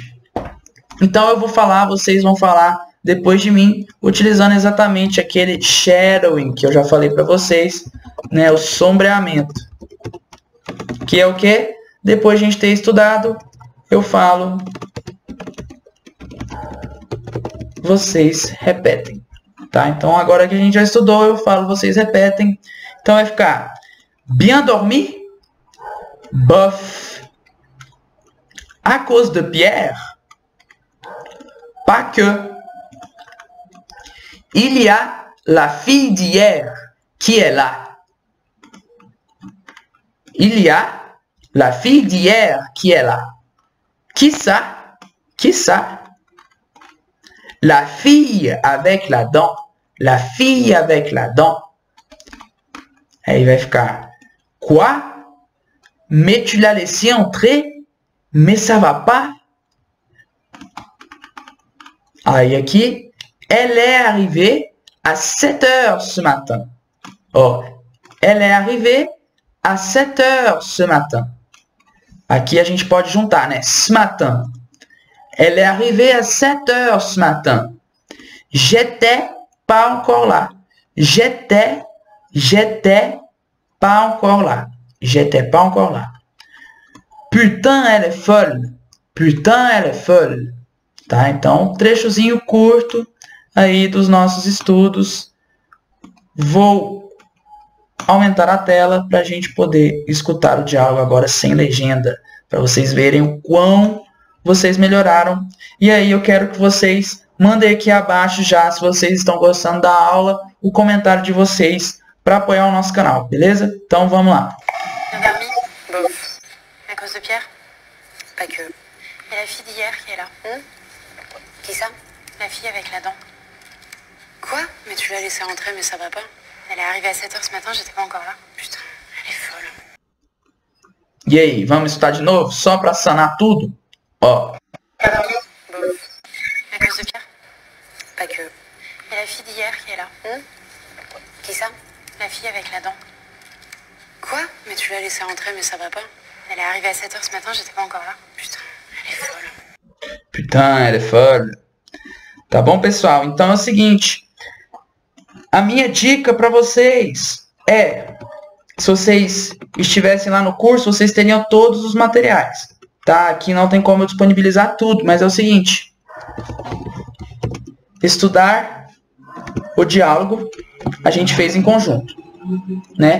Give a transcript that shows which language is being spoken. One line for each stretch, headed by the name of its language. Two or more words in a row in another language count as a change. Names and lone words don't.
Portuguese: Então eu vou falar, vocês vão falar depois de mim, utilizando exatamente aquele shadowing que eu já falei para vocês, né, o sombreamento. Que é o que? Depois de a gente ter estudado, eu falo, vocês repetem. Tá? Então agora que a gente já estudou, eu falo, vocês repetem. Então vai ficar
French: bien dormi, bof. À cause de Pierre, pas que. Il y a la fille d'hier qui est là. Il y a la fille d'hier qui est là. Qui ça? Qui ça? La fille avec la dent. La fille avec la dent.
Portuguese: Aí vai ficar.
French: Quoi? Mais tu l'as laissé entrer? Mais ça va pas?
Portuguese: Aí aqui.
French: Elle est arrivée à 7 heures ce matin. Oh, elle est arrivée à 7 heures ce matin.
Portuguese: Aqui a gente pode juntar, né?
French: Ce matin. Elle est arrivée à 7 heures ce matin. J'étais pas encore là. J'étais pas encore là. J'étais pas encore là. Putain, elle est folle. Putain, elle est folle.
Portuguese: Tá? Então, trechozinho curto aí dos nossos estudos. Vou aumentar a tela para a gente poder escutar o diálogo agora sem legenda, para vocês verem o quão vocês melhoraram. E aí eu quero que vocês mandem aqui abaixo já se vocês estão gostando da aula o comentário de vocês para apoiar o nosso canal, beleza? Então vamos lá.
French: Le permis? Bof. À cause de Pierre? Pas que. Et la fille d'hier qui est là? Qui ça? La fille avec la dent. Quoi? Mais tu l'as laissée rentrer, mais ça va pas. Elle est arrivée à 7h ce matin, j'étais pas encore là. Putain, elle est folle.
Portuguese: E aí, vamos estudar de novo? Só para sanar tudo? Ó.
French: Bof. À cause de Pierre? Pas que. Et la fille d'hier qui est là? Qui ça? La fille avec la dent. Quoi? Mais tu l'as laissée rentrer, mais ça va pas. Elle est arrivée à 7h ce matin, j'étais pas encore là. Putain, elle est folle. Putain,
Portuguese: ela é foda. Tá bom, pessoal? Então é o seguinte. A minha dica para vocês é... Se vocês estivessem lá no curso, vocês teriam todos os materiais. Tá? Aqui não tem como eu disponibilizar tudo, mas é o seguinte. Estudar o diálogo a gente fez em conjunto, né?